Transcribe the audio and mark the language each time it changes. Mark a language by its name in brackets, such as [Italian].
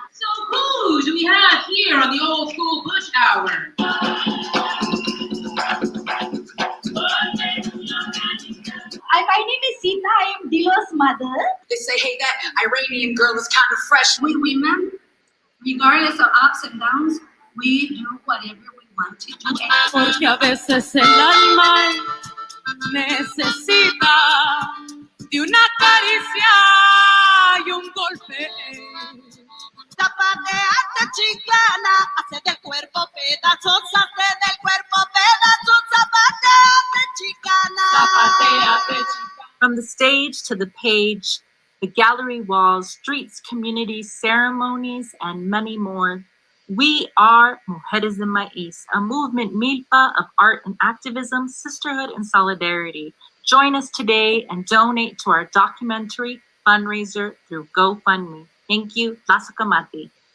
[English] So who do we have here on the old school Bush Hour? My name is Sita. I am Dilo's mother. They say, hey, that Iranian girl is kind of fresh. We women, regardless of ups and downs, we do whatever we want to do. [Spanish] Porque a veces el alma necesita de una caricia y un golpe. Zapateate chicana, hace del cuerpo pedazos, hace del cuerpo pedazos, zapateate chicana. Zapateate chicana. [English] From the stage to the page, the gallery walls, streets, communities, ceremonies, and many more. We are Mujeres de Maíz, a movement milpa of art and activism, sisterhood, and solidarity. Join us today and donate to our documentary fundraiser through GoFundMe. Thank you. Lasacamati.